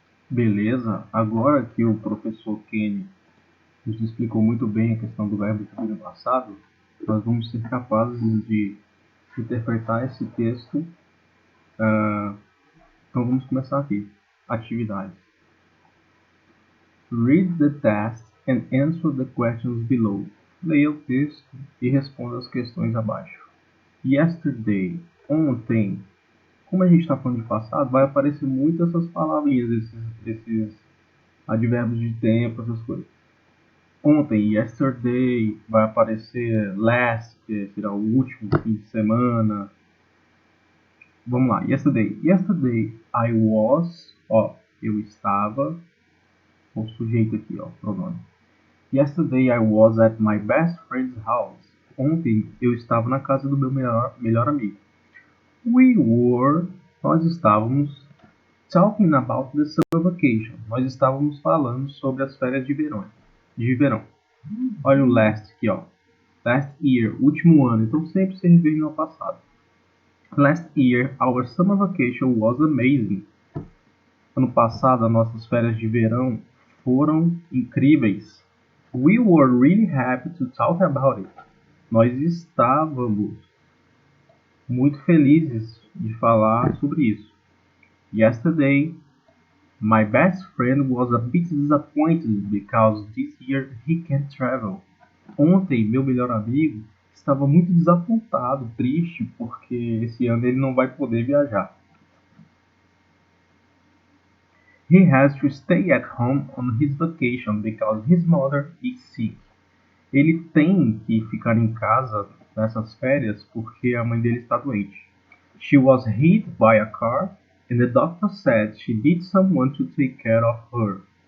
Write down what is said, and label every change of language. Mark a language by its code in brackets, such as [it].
[pt] Beleza, agora que o professor Kenny nos explicou muito bem a questão do verbo to be no passado, nós vamos ser capazes de interpretar esse texto. Então vamos começar aqui. Atividades. [en] Read the test and answer the questions below. [pt] Leia o texto e responda as questões abaixo. [en] Yesterday, [pt] ontem. Como a gente está falando de passado, vai aparecer muito essas palavrinhas, esses advérbios de tempo, essas coisas. Ontem, yesterday, vai aparecer last, que será o último fim de semana. Vamos lá, yesterday. [en] Yesterday I was, [pt] eu estava, o sujeito aqui, pronome. [en] Yesterday I was at my best friend's house. [pt] Ontem eu estava na casa do meu melhor amigo. Nós estávamos [en] talking about the summer vacation. [pt] Nós estávamos falando sobre as férias de verão. Olha o last aqui, [en] Last year, [pt] último ano. Então sempre se refere ao passado. [en] Last year, our summer vacation was amazing. [pt] Ano passado, as nossas férias de verão foram incríveis. [en] We were really happy to talk about it. [pt] Nós estávamos muito felizes de falar sobre isso. [en] Yesterday, my best friend was a bit disappointed because this year he can't travel. [pt] Ontem, meu melhor amigo estava muito desapontado, triste, porque esse ano ele não vai poder viajar. [en] He has to stay at home on his vacation because his mother is sick. [pt] Ele tem que ficar em casa nessas férias porque a mãe dele está doente. [en] She was hit by a car and the doctor said she needs someone to take care of her.